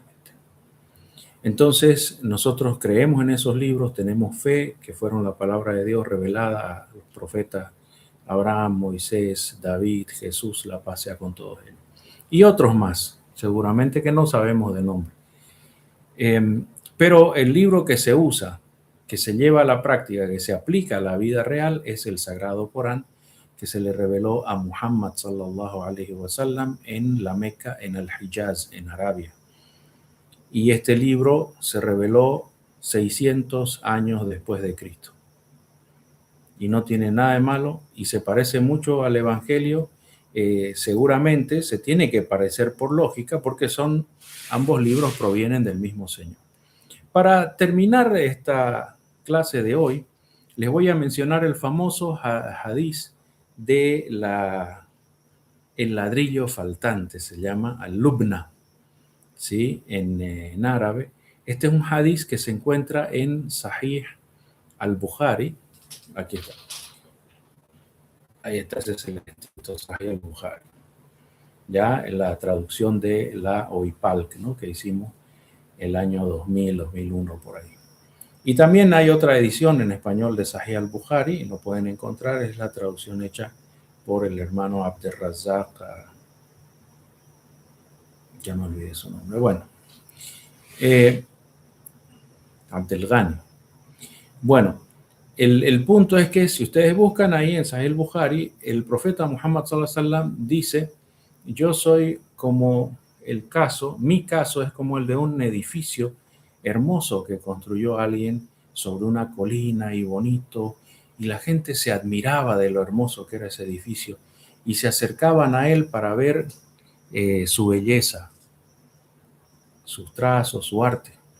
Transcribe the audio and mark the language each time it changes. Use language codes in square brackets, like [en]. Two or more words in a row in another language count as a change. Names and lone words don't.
[es] Entonces nosotros creemos en esos libros, tenemos fe que fueron la palabra de Dios revelada a los profetas Abraham, Moisés, David, Jesús, la paz sea con todos ellos. Y otros más, seguramente que no sabemos de nombre. Pero el libro que se usa, que se lleva a la práctica, que se aplica a la vida real, es el Sagrado Corán, que se le reveló a Muhammad [ar] صلى الله عليه وسلم [es] en la Meca, en el Hijaz, en Arabia. Y este libro se reveló 600 años después de Cristo. Y no tiene nada de malo y se parece mucho al Evangelio. Seguramente se tiene que parecer por lógica porque ambos libros provienen del mismo Señor. Para terminar esta clase de hoy, les voy a mencionar el famoso hadiz de el ladrillo faltante, se llama al-Lubna, ¿sí? En árabe. Este es un hadiz que se encuentra en Sahih al-Bukhari. Aquí está. Ahí está, ese es el escrito Sahih al-Bukhari. Ya en la traducción de la OIPALC, ¿no? Que hicimos el año 2000, 2001, por ahí. Y también hay otra edición en español de Sahih al-Bukhari, lo pueden encontrar, es la traducción hecha por el hermano Abderrazak, ya me olvidé su nombre, bueno, Abdelghani. Bueno, el punto es que si ustedes buscan ahí en Sahih al-Bukhari, el profeta Muhammad [ar] صلى الله عليه وسلم [es] dice, yo soy como mi caso es como el de un edificio hermoso que construyó alguien sobre una colina y bonito, y la gente se admiraba de lo hermoso que era ese edificio y se acercaban a él para ver su belleza, sus trazos, su arte.